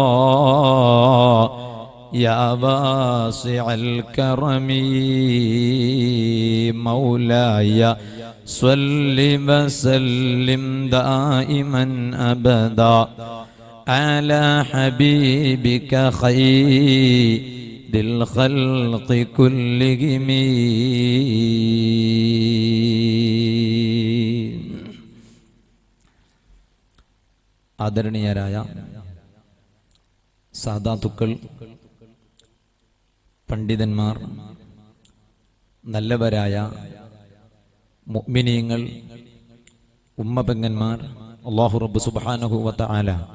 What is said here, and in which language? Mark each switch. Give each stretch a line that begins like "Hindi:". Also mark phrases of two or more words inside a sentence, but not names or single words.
Arabic: يا واسع الكرم مولاي صل وسلم دائما أبدا على حبيبك خير الخلق كلهم.
Malayalam: ആദരണീയരായ സാദാത്തുക്കൾ, പണ്ഡിതന്മാർ, നല്ലവരായ മുഅ്മിനീങ്ങൾ, ഉമ്മപെങ്ങന്മാർ,
Arabic: الله رب سبحانه وتعالى